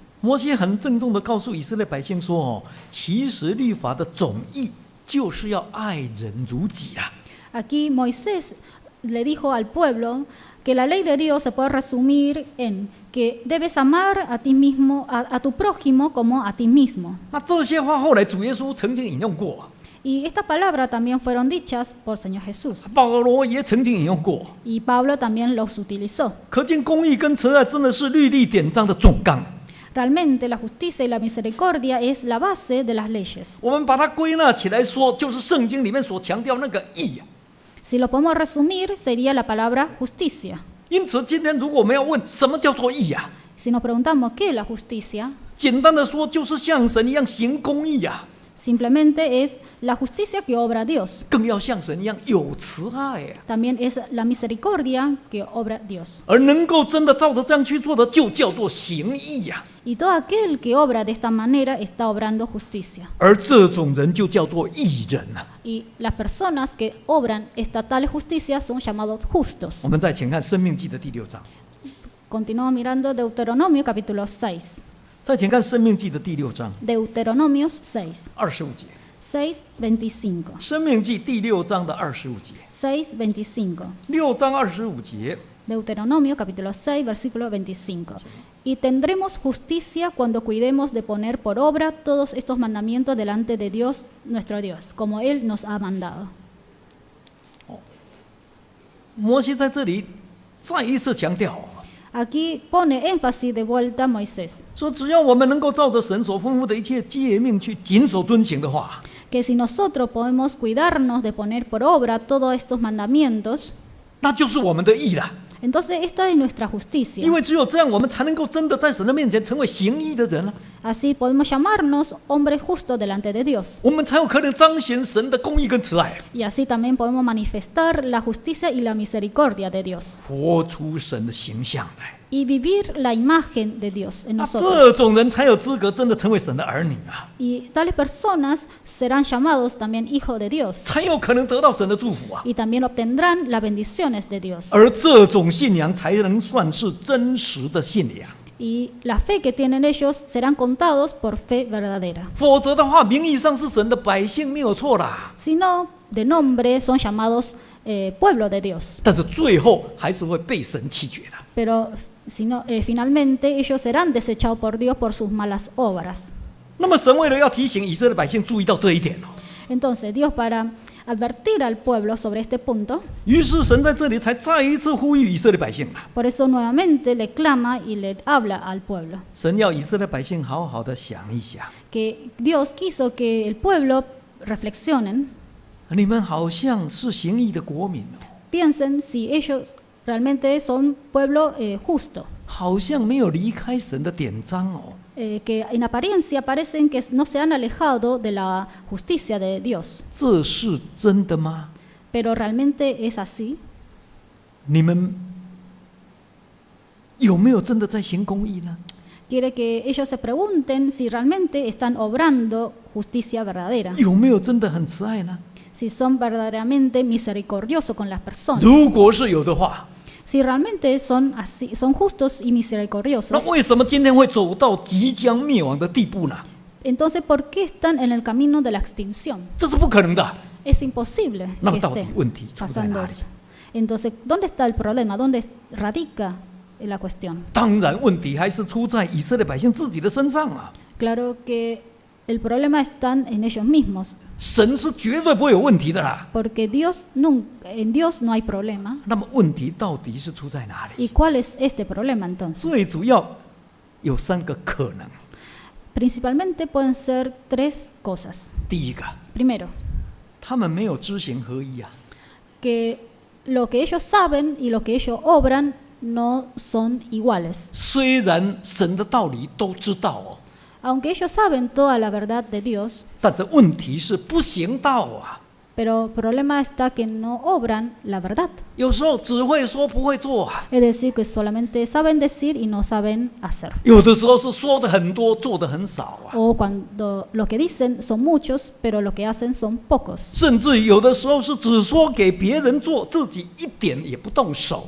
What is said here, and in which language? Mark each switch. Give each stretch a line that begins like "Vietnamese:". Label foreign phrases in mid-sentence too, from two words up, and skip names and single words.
Chinese: 摩西很郑重的告诉以色列百姓说：“哦，其实律法的总意就是要爱人如己啊。”
Spanish: Aquí Moisés le dijo al pueblo que la ley de Dios se puede resumir en que debes amar a ti mismo, a tu prójimo como a ti mismo.
Chinese: 那这些话后来主耶稣曾经引用过，
Spanish: Y esta palabra también fueron dichas por Señor Jesús.
Chinese: 保罗也曾经引用过。
Spanish: Y Pablo también los utilizó.
Chinese: 可见公义跟慈爱真的是律例典章的总纲。
Spanish: Realmente la justicia y la misericordia es la base de las leyes.
Chinese: 我们把它归纳起来说，就是圣经里面所强调那个义啊。
Spanish: Si lo podemos resumir, sería la palabra justicia.
Chinese: 因此，今天如果我们要问什么叫做义啊，
Spanish: Si nos preguntamos qué es la justicia,
Chinese: 简单的说，就是像神一样行公义啊，
Spanish: simplemente es la justicia que obra Dios.
Chinese: 更要像神一样有慈爱啊。
Spanish: También es la misericordia que obra Dios.
Chinese: 而能够真的照着这样去做的，就叫做行义呀、
Spanish: Y todo aquel que obra de esta manera está obrando justicia.
Chinese: 而这种人就叫做义人啊。
Spanish: Y las personas que obran esta tal justicia son llamados justos.
Chinese: 我们再请看《生命记》的第6章，
Spanish: Continúo mirando Deuteronomio capítulo 6.
Chinese: 再请看《生命记》的第6章
Spanish: Deuteronomios 6.
Chinese: 25节，
Spanish: 6:25.
Chinese: 《生命记》第6章的25节，
Spanish: 6:25.
Chinese: 6章25节，
Spanish: Deuteronomio capítulo 6, versículo 25. Y tendremos justicia cuando cuidemos de poner por obra todos estos mandamientos delante de Dios, nuestro Dios, como Él nos ha mandado.
Chinese: 摩西在这里再一次强调，
Spanish: Aquí pone énfasis de vuelta a Moisés,
Chinese: 说只要我们能够照着神所吩咐的一切诫命去谨守遵行的话，
Spanish: que si nosotros podemos cuidarnos de poner por obra todos estos mandamientos,
Chinese: 那就是我们的义了。
Spanish: entonces esto es nuestra justicia.
Chinese: 因为只有这样，我们才能够真的在神的面前成为行义的人了。
Spanish: Así podemos llamarnos hombres justos delante de Dios.
Chinese: 我们才有可能彰显神的公义跟慈爱，
Spanish: Y así también podemos manifestar la justicia y la misericordia de Dios.
Chinese: 活出神的形象来。
Spanish: Y vivir la imagen de Dios en
Chinese: 那
Spanish: nosotros.
Chinese: 这种人才有资格真的成为神的儿女啊，
Spanish: Y tales personas serán llamados también hijos de Dios.
Chinese: 才有可能得到神的祝福啊。
Spanish: Y también obtendrán las bendiciones de Dios.
Chinese: 而这种信仰才能算是真实的信仰，
Spanish: Y la fe que tienen ellos serán contados por fe verdadera.
Chinese: 否则的话，名义上是神的百姓没有错啦，
Spanish: Si no, de nombre son llamados pueblo de Dios.
Chinese: 但是最后还是会被神弃绝的。
Spanish: Pero si no, finalmente ellos serán desechados por Dios por sus malas obras.
Chinese: 那么神为了要提醒以色列百姓注意到这一点哦，
Spanish: Entonces Dios, para advertir al pueblo sobre este punto,
Chinese: 于是神在这里才再一次呼吁以色列百姓啊，
Spanish: por eso nuevamente le clama y le habla al pueblo.
Chinese: 神要以色列百姓好好的想一想，
Spanish: Que Dios quiso que el pueblo reflexionen,
Chinese: 你们好像是行义的国民哦，
Spanish: piensen si ellos realmente son pueblo justo.
Chinese: 好像没有离开神的典章哦。
Spanish: Que en apariencia parecen que no se han alejado de la justicia de Dios.
Chinese: 这是真的吗？
Spanish: Pero realmente es así.
Chinese: 你们有没有真的在行公义呢？
Spanish: Quiere que ellos se pregunten si realmente están obrando justicia verdadera,
Chinese: 有没有真的很慈爱呢？
Spanish: si son verdaderamente misericordiosos con las personas.
Chinese: 如果是有的话，
Spanish: Si realmente son así, son justos y misericordiosos,
Chinese: 那为什么今天会走到即将灭亡的地步呢？
Spanish: entonces ¿por qué están en el camino de la extinción?
Chinese: 这是不可能的。
Spanish: Es imposible
Chinese: 那
Spanish: que
Chinese: 么到底
Spanish: esté
Chinese: 问题出在
Spanish: pasando
Chinese: 哪里？
Spanish: esto. Entonces, ¿dónde está el problema? ¿Dónde radica la cuestión?
Chinese: 当然，问题还是出在以色列百姓自己的身上啊。
Spanish: Claro que el problema está en ellos mismos,
Chinese: 神是绝对不会有问题的啦。
Spanish: porque en Dios no hay problema.
Chinese: 那么问题到底是出在哪里？
Spanish: ¿Y cuál es este problema entonces?
Chinese: 最主要有3个可能。
Spanish: Principalmente pueden ser 3 cosas.
Chinese: 第一个，
Spanish: Primero,
Chinese: 他们没有知行合一啊。
Spanish: que lo que ellos saben y lo que ellos obran no son iguales.
Chinese: 虽然神的道理都知道哦，
Spanish: Aunque ellos saben toda la verdad de Dios,
Chinese: 但是问题是不行道啊。
Spanish: pero el problema está que no obran la verdad.
Chinese: 有时候只会说不会做啊，
Spanish: Es decir, que solamente saben decir y no saben hacer.
Chinese: 有的时候是说的很多，做的很少啊，
Spanish: O cuando lo que dicen son muchos, pero lo que hacen son pocos.
Chinese: 甚至有的时候是只说给别人做，自己一点也不动手。